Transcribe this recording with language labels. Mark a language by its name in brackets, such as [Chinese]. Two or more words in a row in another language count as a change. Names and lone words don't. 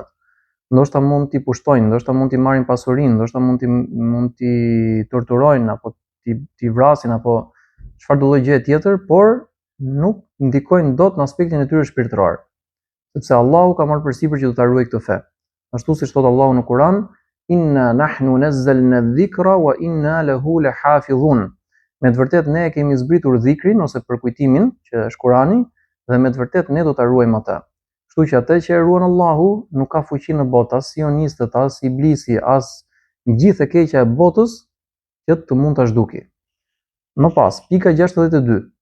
[Albanian] Ndoshta mund t'i pushtojnë, ndoshta mund t'i marrin pasurinë, ndoshta mund t'i torturojnë apo t'i vrasin apo çfarëdo lloj gjëje tjetër, por nuk ndikojnë dot në aspektin e tyre shpirtëror. Sepse Allahu ka marrë përsipër që do ta ruajë këtë fe. Ashtu siç thot Allahu në Kur'an, [Arabic] إنا نحن نزلنا الذكر وإنا له لحافظون. [Albanian] Me të vërtet ne kemi zbritur dhikrin ose përkujtimin, që është Kurani, dhe me të vërtet ne do ta ruajmë atë. Kështu që atë që e ruan Allahu nuk ka fuqi në botë, as sionistët, as iblisi, as gjithë e keqja e botës që të mund ta zhduki. Më pas, pika 62.